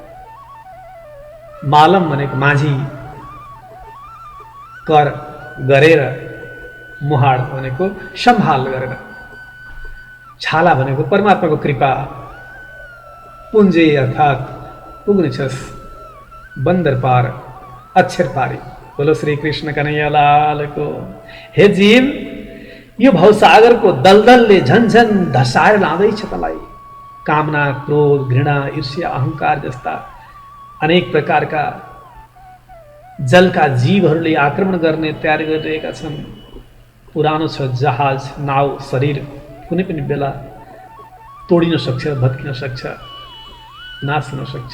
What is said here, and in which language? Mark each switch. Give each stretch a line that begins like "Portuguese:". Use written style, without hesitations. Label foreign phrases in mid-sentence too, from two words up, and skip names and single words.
Nepali: मालम भनेको माझी, कर गरेर, मुहाड भनेको सम्हाल गरेर, छाला भनेको परमात्माको कृपा, पुञ्जे अर्थात् पुग्नेछस् बन्दर पार, अक्षर पारी। बोलो श्री कृष्ण कन्हैया लालको। हे जीव, यो भवसागरको दलदलले झन्झन धसाएर लाँदैछ तँलाई। कामना, क्रोध, घृणा, ईर्ष्या, अहंकार जस्ता अनेक प्रकारका जलका जीवहरूले आक्रमण गर्ने तयारी गरिरहेका छन्। पुरानो छ जहाज, नाउ, शरीर, कुनै पनि बेला तोडिन सक्छ, भत्किन सक्छ, नाश हुन सक्छ।